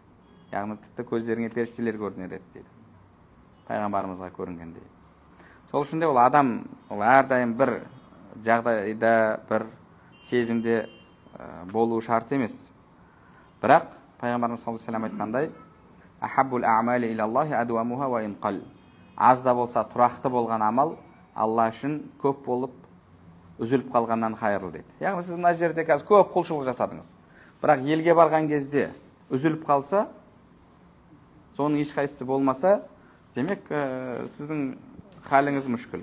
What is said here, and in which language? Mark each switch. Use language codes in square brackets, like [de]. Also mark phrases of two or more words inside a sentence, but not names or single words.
[kk] Яғни тіпті көздеріңе періштелер көрінер еді дейді. Пайғамбарымызға көрінгендей. Сол үшін де ол адам әрдайым бір жағдайда, бір сезімде болу шарт емес. Бірақ пайғамбарымыз [ar] صلى الله عليه وسلم [kk] айтқандай, [ar] أحب الأعمال إلى الله أدومها وإن قل. [kk] Аз да болса тұрақты болған амал Алла үшін көп болып үзіліп қалғаннан қайырлы дейді. Яғни сіз мына жерде қазір көп құлшылық жасадыңыз. Бірақ елге барған кезде үзіліп қалса, соның ешқайсысы болмаса, демек сіздің халіңіз мүшкіл.